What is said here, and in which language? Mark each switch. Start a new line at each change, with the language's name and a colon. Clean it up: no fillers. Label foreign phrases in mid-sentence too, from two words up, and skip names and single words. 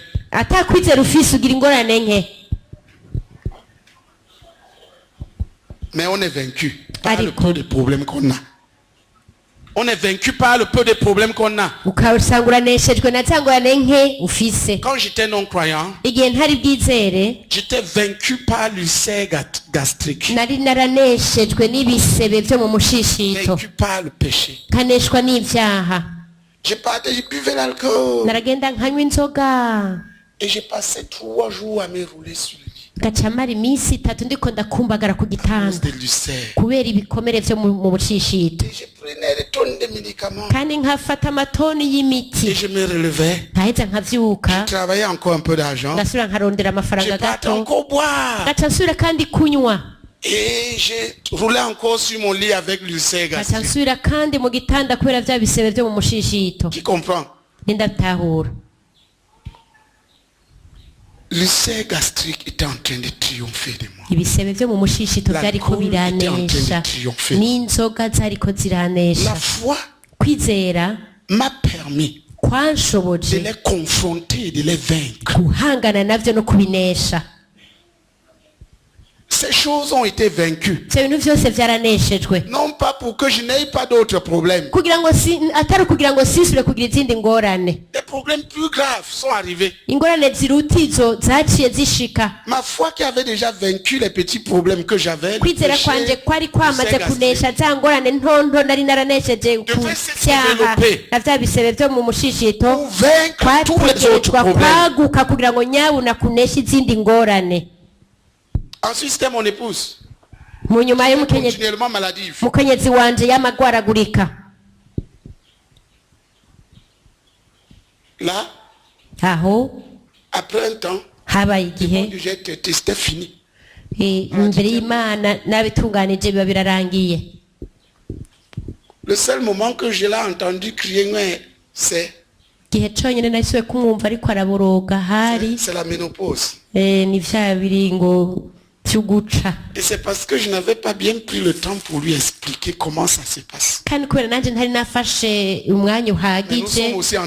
Rundi: Atakwizera ufise ugira ingorane nke.
French: Mais on est vaincu par le
Rundi: Ariko.
French: peu de problèmes qu'on a. On est vaincu par le peu de problèmes qu'on a.
Rundi: Ukasanga uraneshejwe na za ngorane nke ufise.
French: Quand j'étais non-croyant,
Rundi: Igihe ntari bwizere
French: j'étais vaincu par l'ulcère gastrique.
Rundi: nari naraneshejwe n'ibisebe byo mu mushishito,
French: Vaincu par le péché.
Rundi: nkaneshwa n'ivyaha,
French: Je partais, je buvais l'alcool.
Rundi: naragenda nkanywa inzoga,
French: Et j'ai passé 3 jours à me rouler sur le lit.
Rundi: gaca mara iminsi 3 ndiko ndakumbagara ku
French: À cause
Rundi: gitanda
French: de l'ulcère.
Rundi: kubera ibikomere vyo mu mushishito,
French: Et je prenais des tonnes de médicaments.
Rundi: kandi nkafata amatoni
French: Et
Rundi: y'imiti,
French: je me relevais.
Rundi: nkaheza nkavyuka,
French: Je travaillais encore un peu d'argent.
Rundi: ngasubira nkarondera
French: Je
Rundi: amafaranga
French: partais
Rundi: gato,
French: encore boire.
Rundi: gaca nsubira kandi kunywa,
French: Et j'ai roulé encore sur mon lit avec l'ulcère
Rundi: gaca
French: gastrique.
Rundi: nsubira kandi mu gitanda kubera vya bisebe vyo mu mushishito.
French: Qui comprend?
Rundi: Nindatahura.
French: L'ulcère gastrique était en train de triompher de moi.
Rundi: Ibisebe vyo mu mushishito
French: La
Rundi: vyariko
French: cour était en train
Rundi: biranesha,
French: de triompher.
Rundi: n'inzoga zariko
French: La
Rundi: ziranesha.
French: foi
Rundi: Kwizera
French: m'a permis de
Rundi: kwanshoboje
French: les confronter et de les vaincre.
Rundi: guhangana navyo no kubinesha.
French: Ces choses ont été vaincues.
Rundi: Ivyo bintu vyose vyaraneshejwe,
French: Non pas pour que je n'aie pas d'autres problèmes.
Rundi: kugira ngo atari kugira ngo sisubire kugira izindi ngorane.
French: Des problèmes plus graves sont arrivés.
Rundi: Ingorane ziruta izo zaciye zishika.
French: Ma foi qui avait déjà vaincu les petits problèmes que j'avais. le
Rundi: Kwizera
French: péché,
Rundi: kwanje kwari kwamaze
French: l'ulcère gastrique.
Rundi: kunesha za ngorane ntonto nari naranesheje ku
French: Devait se
Rundi: cyaha
French: développer.
Rundi: na vya bisebe vyo mu mushishito,
French: Pour vaincre tous les autres
Rundi: kwategerezwa
French: problèmes.
Rundi: kwaguka kugira ngo nyabuna kunesha izindi ngorane.
French: Ensuite, c'était mon épouse.
Rundi: Mu nyuma y'umukenyezi
French: Continuellement maladive.
Rundi: mukenyezi wanje yamagwaragurika.
French: Là,
Rundi: Aho
French: après un temps,
Rundi: habaye igihe
French: j'ai traité, c'était fini.
Rundi: imbere y'Imana nabitunganije biba birarangiye.
French: Le seul moment que je l'ai entendu crier, ouais, c'est
Rundi: Igihe conyine nahise kumwumva ariko araboroga hari
French: la ménopause.
Rundi: ni vya biringo vy'uguca,
French: Et c'est parce que je n'avais pas bien pris le temps pour lui expliquer comment ça se passe.
Rundi: kandi kubera nanje ntari nafashe umwanya uhagije
French: Mais nous sommes aussi en